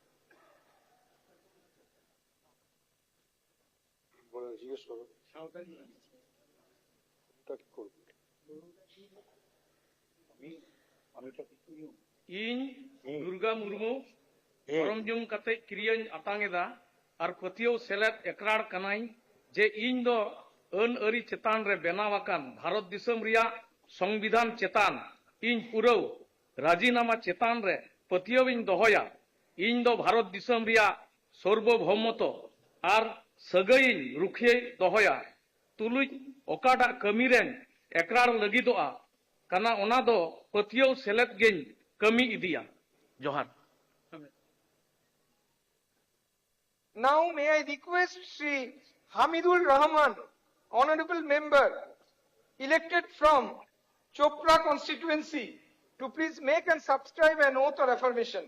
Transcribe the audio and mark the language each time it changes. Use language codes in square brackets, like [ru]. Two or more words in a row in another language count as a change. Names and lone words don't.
[sat] ᱤᱧ ᱫᱩᱨᱜᱟ ᱢᱩᱨᱢᱩ ᱜᱚᱨᱚᱢ ᱡᱚᱢ ᱠᱟᱛᱮ ᱠᱤᱨᱤᱭᱟᱹᱧ ᱟᱛᱟᱝ ᱮᱫᱟ ᱟᱨ ᱯᱟᱹᱛᱭᱟᱹᱣ ᱥᱮᱞᱮᱫ ᱮᱠᱨᱟᱲ ᱠᱟᱱᱟᱧ ᱡᱮ ᱤᱧ ᱫᱚ ᱟᱹᱱ ᱟᱹᱨᱤ ᱪᱮᱛᱟᱱ ᱨᱮ ᱵᱮᱱᱟᱣ ᱟᱠᱟᱱ ᱵᱷᱟᱨᱚᱛ ᱫᱤᱥᱚᱢ ᱨᱮᱭᱟᱜ ᱥᱚᱝᱵᱤᱫᱷᱟᱱ ᱪᱮᱛᱟᱱ ᱤᱧ ᱯᱩᱨᱟᱹᱣ ᱨᱟᱡᱤᱱᱟᱢᱟ ᱪᱮᱛᱟᱱ ᱨᱮ ᱯᱟᱹᱛᱭᱟᱹᱣᱤᱧ ᱫᱚᱦᱚᱭᱟ। ᱤᱧ ᱫᱚ ᱵᱷᱟᱨᱚᱛ ᱫᱤᱥᱚᱢ ᱨᱮᱭᱟᱜ ᱥᱚᱨᱵᱚᱵᱷৌমত্ব ᱟᱨ ᱥᱟᱹᱜᱟᱹᱭᱤᱧ ᱨᱩᱠᱷᱤᱭᱟᱹ ᱫᱚᱦᱚᱭᱟ। ᱛᱩᱞᱩᱡ ᱚᱠᱟᱴᱟᱜ ᱠᱟᱹᱢᱤ ᱨᱮᱧ ᱮᱠᱨᱟᱲ ᱞᱟᱹᱜᱤᱫᱚᱜᱼᱟ ᱠᱟᱱᱟ ᱚᱱᱟ ᱫᱚ ᱯᱟᱹᱛᱭᱟᱹᱣ ᱥᱮᱞᱮᱫ ᱜᱮᱧ ᱠᱟᱹᱢᱤ ᱤᱫᱤᱭᱟ। ᱡᱚᱦᱟᱨ। [en] Now, may I request Shri Hamidul Rahman, Honorable Member, elected from Chopra constituency, to please make and subscribe an oath or affirmation.